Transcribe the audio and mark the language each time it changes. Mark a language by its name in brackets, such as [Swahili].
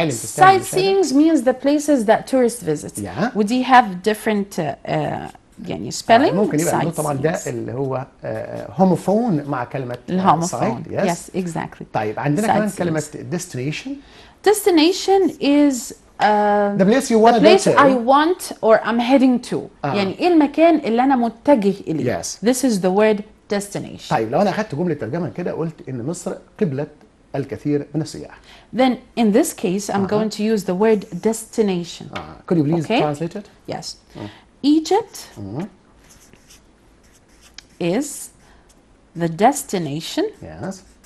[English] Sightseeing means the places that tourists visit. Yeah. Would you have different يعني spelling. [Arabic] ممكن يبقى عنده طبعا ده اللي هو هوموفون مع كلمة الهوموفون. [English] yes. Yes, exactly. [Arabic] طيب عندنا كمان كلمة destination. [English] Destination is the place you want to the place go to. I want or I'm heading to. [Arabic] يعني ايه المكان اللي انا متجه اليه. [English] Yes. This is the word destination. [Arabic] طيب لو انا اخدت جملة ترجمة كده قلت ان مصر قبلة الكثير من السياح. [English] Then in this case I'm going to use the word destination. Could you please translate it? Yes. Egypt is the destination Yes.